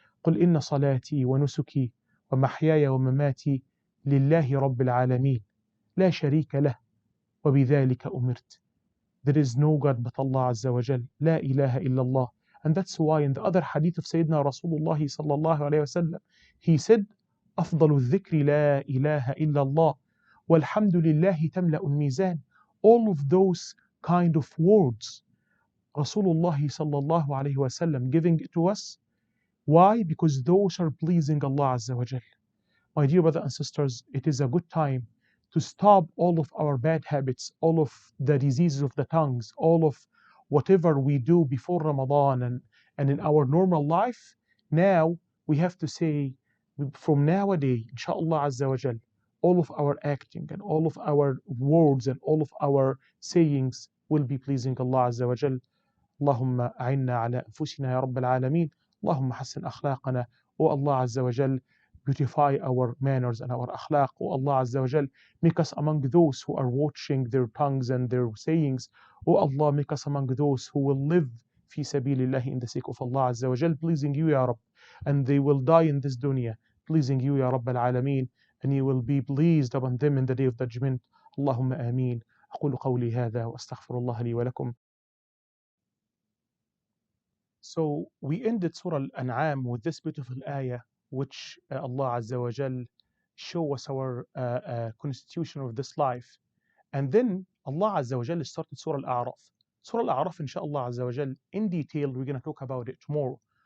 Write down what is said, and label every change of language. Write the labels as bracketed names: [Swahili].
[Arabic] قل إن صلاتي ونسكي ومحياي ومماتي لله رب العالمين لا شريك له وبذلك أمرت. [English] There is no God but Allah Azza wa Jal. [Arabic] La ilaha illallah. [English] And that's why in the other hadith of Sayyidina Rasulullah sallallahu alayhi wa sallam, he said, [Arabic] أفضل الذكر لا إله إلا الله والحمد لله تملأ الميزان. [English] All of those kind of words Rasulullah sallallahu alayhi wasallam giving it to us. Why? Because those are pleasing Allah Azza wa Jal. My dear brothers and sisters, it is a good time to stop all of our bad habits, all of the diseases of the tongues, all of whatever we do before Ramadan and in our normal life. Now we have to say from nowadays, inshallah Azza wa Jal, all of our acting and all of our words and all of our sayings will be pleasing Allah Azza wa Jal. [Arabic] اللهم أعنا على أنفسنا يا رب العالمين. اللهم حسن أخلاقنا. [English] O Allah Azza wa Jal, beautify our manners and our akhlaq. O Allah Azza wa Jal, make us among those who are watching their tongues and their sayings. O Allah, make us among those who will live [Arabic] في سبيل الله [English] in the sake of Allah Azza wa Jal, pleasing you Ya Rabb, and they will die in this dunya pleasing you Ya Rabb al-Alameen, and you will be pleased upon them in the day of judgment. [Arabic] اللهم آمين. أقول قولي هذا وأستغفر الله لي ولكم. [English] So we ended Surah Al-An'am with this beautiful ayah, which Allah Azza wa Jal show us our constitution of this life. And then Allah Azza wa Jal started Surah Al-A'raf. Surah Al-A'raf, inshallah Azza wa Jal, in detail, we're going to talk about it tomorrow.